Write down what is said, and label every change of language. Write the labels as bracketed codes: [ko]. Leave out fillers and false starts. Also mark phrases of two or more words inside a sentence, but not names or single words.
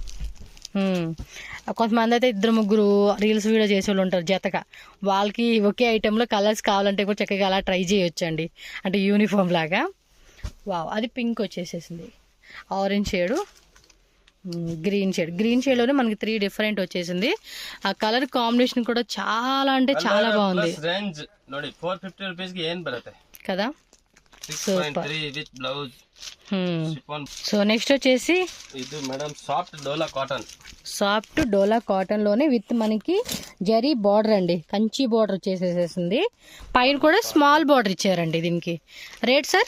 [te] కొంతమంది అయితే 2-3 [en] reels video [te] చేసే వాళ్ళు ఉంటారు జతగా, వాళ్ళకి ఒకే ఐటెంలో కలర్స్ కావాలంటే కూడా చక్కగా అలా ట్రై చేయొచ్చు అండి, అంటే యూనిఫామ్ లాగా. వావ్, అది పింక్ వచ్చేసేసింది, [en] orange shade, [te] గ్రీన్ షేడ్లోనే మనకి 3 డిఫరెంట్ వచ్చేసింది. ఆ [en] color combination [te] కూడా చాలా అంటే చాలా బాగుంది. [kn] ರೇಂಜ್ ನೋಡಿ 450 ರೂಪೀಸ್ ಗೆ ಏನ್ ಬರುತ್ತೆ [te] కదా. [en] 6.3 with blouse. so next [te] వచ్చేసి ఇది మేడం [en] soft dola cotton [te] లోనే విత్ మనకి జరీ బార్డర్ అండి, కంచి బార్డర్ వచ్చేసేసింది. పైన కూడా [en] small border [te] ఇచ్చారండి దీనికి. [en] rate sir?